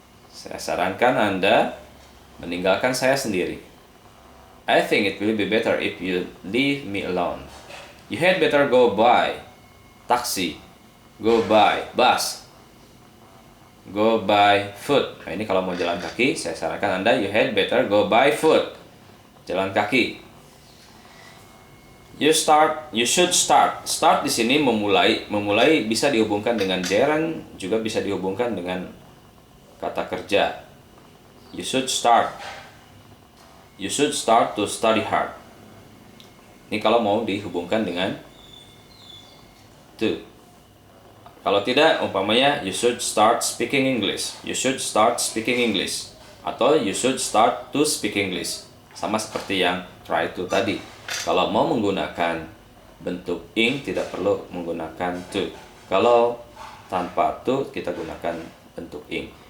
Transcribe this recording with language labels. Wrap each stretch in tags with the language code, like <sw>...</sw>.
<id>Saya sarankan Anda meninggalkan saya sendiri.</id> <en>I think it will be better if you leave me alone. You had better go by taxi, go by bus, go by foot.</en> <id>Nah, ini kalau mau jalan kaki, saya sarankan Anda</id> <en>you had better go by foot,</en> <id>jalan kaki.</id> <en>You should start.</en> <id>Start di sini memulai bisa dihubungkan dengan gerund, juga bisa dihubungkan dengan kata kerja.</id> <en>You should start. You should start to study hard.</en> <id>Ini kalau mau dihubungkan dengan to. Kalau tidak, umpamanya</id> <en>you should start speaking English. You should start speaking English. Atau you should start to speak English.</en> <id>Sama seperti yang try to tadi. Kalau mau menggunakan bentuk ing, tidak perlu menggunakan to. Kalau tanpa to, kita gunakan bentuk ing.</id>